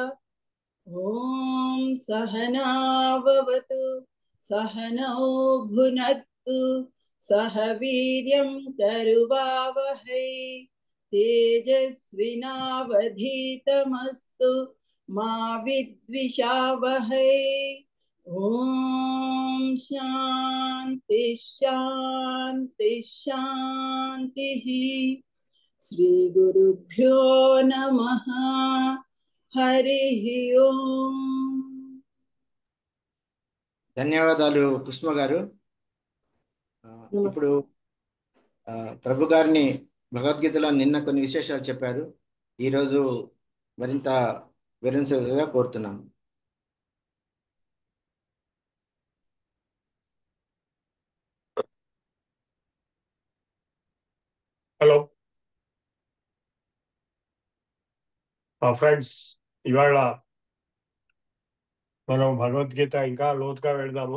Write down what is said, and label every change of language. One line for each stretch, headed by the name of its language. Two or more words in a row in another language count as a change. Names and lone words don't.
Sanskrit: ॐ सहनाववतु सहनौ भुनक्तु सह वीर्यं करुवावहै तेजस्विनावधीतमस्तु मा विद्विषावहै। ॐ शान्ति शान्ति शान्तिः। श्रीगुरुभ्यो नमः। हरिः ओम्।
Telugu: ధన్యవాదాలు కుసుమ గారు. ఇప్పుడు ప్రభు గారిని భగవద్గీతలో నిన్న కొన్ని విశేషాలు చెప్పారు. ఈరోజు మరింత వివరించగా కోరుతున్నాం.
English: Hello friends,
Telugu: ఇవాళ మనం భగవద్గీత ఇంకా లోతుగా వెళదాము.